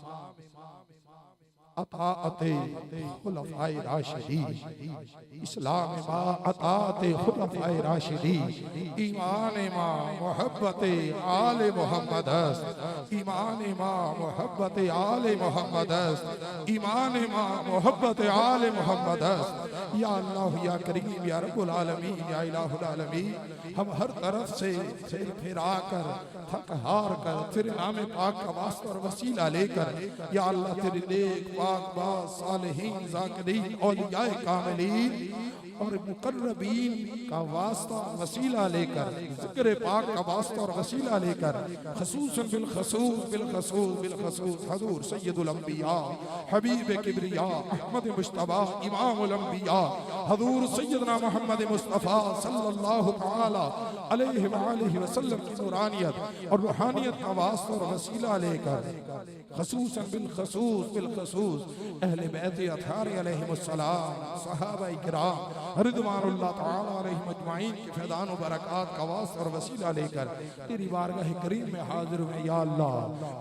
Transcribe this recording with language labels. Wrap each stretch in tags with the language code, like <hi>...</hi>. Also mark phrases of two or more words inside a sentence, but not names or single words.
<ur>اطاعتِ خلفائے راشدین اسلام ماں اطاعتِ خلفائے راشدین ایمان ماں محبتِ آلِ محمد ایمان ماں محبتِ آلِ محمد ایمان ماں محبتِ آلِ محمد.</ur> <ar>يا الله يا كريم يا رب العالمين يا إله العالمين</ar> <ur>ہم ہر طرف سے پھرا کر تھک ہار کر تیرے نام پاک کا واسطہ اور وسیلہ لے کر</ur> <ar>يا الله</ar> <ur>تیرے نیک پاک باس صالحین ذاکرین اولیائے کاملین اور مقربین کا واسطہ وسیلہ لے کر ذکر پاک کا واسطہ اور وسیلہ لے کر خصوصاً بالخصوص حضور سید الانبیاء حبیب کبریا احمد مجتبیٰ امام الانبیاء حضور سیدنا محمد مصطفیٰ</ur> <ar>صلى الله تعالى عليه وعلى آله وسلم</ar> <ur>کی نورانیت اور روحانیت کا واسطہ اور وسیلہ لے کر خصوصاً بالخصوص اہل بیت اطہار علیہم السلام صحابہ کرام</ur> <ar>رضوان الله تعالى عليهم أجمعين</ar> <ur>کے فیضان و برکات کا واسطہ اور وسیلہ لے کر تیری بارگاہ کریم میں حاضر ہوئے</ur> <ar>يا الله.</ar>